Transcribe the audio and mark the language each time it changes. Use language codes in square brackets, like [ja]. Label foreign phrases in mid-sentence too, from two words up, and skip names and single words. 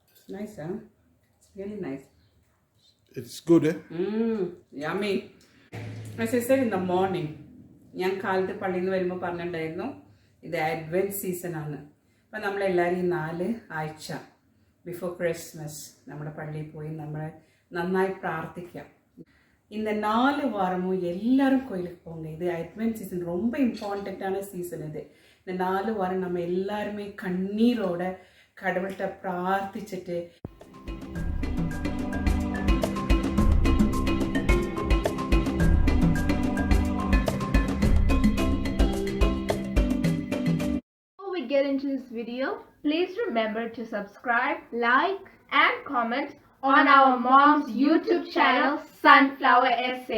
[en] Nice, huh? It's really nice. It's good, eh? Yummy. As I said in the morning, [ml] ഞാൻ കാലത്ത് പള്ളിയിൽ നിന്ന് വരുമ്പോൾ പറഞ്ഞിട്ടുണ്ടായിരുന്നു ഇത് അഡ്വെൻറ്റ് സീസണാണ്. അപ്പം നമ്മളെല്ലാവരും ഈ 4 ആഴ്ച [en] before Christmas [ml] നമ്മുടെ പള്ളിയിൽ പോയി നമ്മൾ നന്നായി പ്രാർത്ഥിക്കാം. [ta] இந்த 4 வாரமும் எல்லாரும் கோயிலுக்கு போங்க. இது [en] Advent season, [ta] ரொம்ப இம்பார்ட்டண்ட்டான சீசன் இது. இந்த 4 வாரம் நம்ம எல்லாருமே கண்ணீரோட கடவுள்கிட்ட பிரார்த்திச்சுட்டு [en] Before we get into this video, please remember to subscribe, like, and comment on our mom's YouTube channel, Sunflower SA.